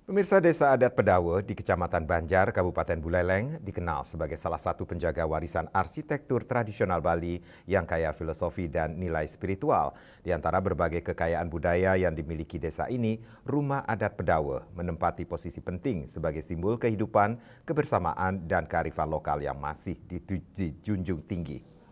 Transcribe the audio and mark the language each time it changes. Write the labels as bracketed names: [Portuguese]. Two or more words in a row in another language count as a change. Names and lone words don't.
[Indonesian] Pemirsa Desa Adat Pedawe di Kecamatan Banjar, Kabupaten Buleleng dikenal sebagai salah satu penjaga warisan arsitektur tradisional Bali yang kaya filosofi dan nilai spiritual. Di antara berbagai kekayaan budaya yang dimiliki desa ini, Rumah Adat Pedawe menempati posisi penting sebagai simbol kehidupan, kebersamaan, dan kearifan lokal yang masih dijunjung tinggi.